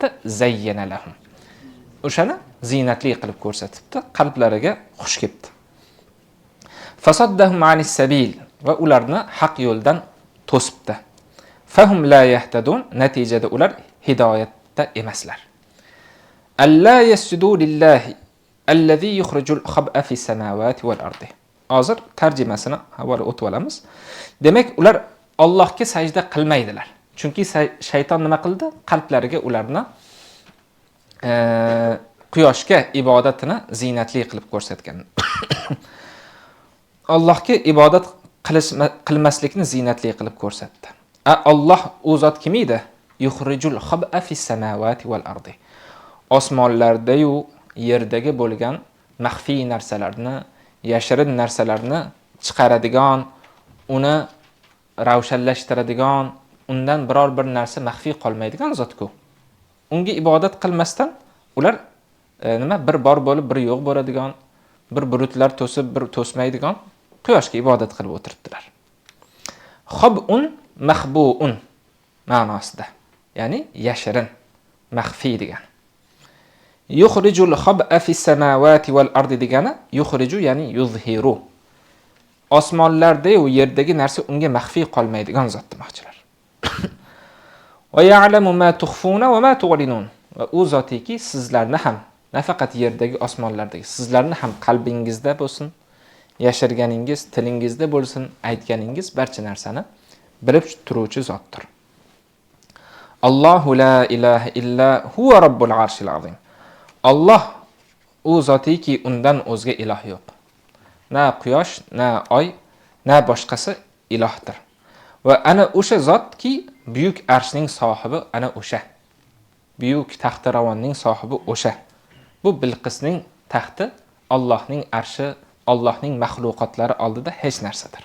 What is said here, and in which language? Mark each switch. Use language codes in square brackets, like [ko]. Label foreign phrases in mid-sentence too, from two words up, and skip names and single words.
[ar] زين لهم. [uz] O'shani zinatli qilib ko'rsatibdi, qalblariga xush kelibdi. [ar] فصدهم عن السبيل, [uz] va ularni haq yo'ldan to'sibdi. [ar] فهم لا يهتدون, [uz] natijada ular hidoyatda emaslar. [ar] ألا يسجدوا لله الذي يخرج الخبء في السماوات والأرض. [uz] Hozir tarjimasini avval o'tib olamiz. Demak, ular Allohga sajda qilmaydilar. Chunki shayton nima qildi? Qalblariga ularni quyoshga ibodatini zinatli qilib ko'rsatgan. Allohga ibodat qilmaslikni zinatli qilib ko'rsatdi. Alloh u zot kim edi? [ar] يخرج الخبء في السماوات والأرض. [uz] Osmonlarda yu yerdagi bo'lgan maxfiy narsalarni, yashirin narsalarni chiqaradigan, uni ravshanlashtiradigan, undan biror bir narsa maxfiy qolmaydigan zot-ku. Unga ibodat qilmasdan ular bir bor bo'lib, bir yo'q bo'ladigan, bir bulutlar to'sib, bir to'smaydigan quyoshga ibodat qilib o'tiribdilar. [ar] خبء مخبوء [uz] ma'nosida. Ya'ni yashirin, maxfiy degan. [ar] يخرج الخبء في السماوات والأرض degani يخرج يعني يظهر. [uz] Osmonlarda va yerdagi narsa unga maxfiy qolmaydigan zot demoqchilar. [ar] ويعلم ما تخفون وما تعلنون. [uz] Va u zotiki sizlarni ham, nafaqat yerdagi osmonlardagi, sizlarni ham qalbingizda bo'lsin, yashirganingiz, tilingizda bo'lsin, aytganingiz barcha narsani bilib turuvchi zotdir. [ar] الله لا إله إلا هو رب العرش العظيم. [uz] Alloh u zotiki undan o'zga iloh yo'q. Na quyosh, na oy, na boshqasi ilohdir. Va ana o'sha zotki buyuk arshning sohibi ana o'sha. Buyuk taxti ravonning sohibi o'sha. Bu Bilqisning taxti Allohning arshi, Allohning maxluqotlari oldida hech narsadir.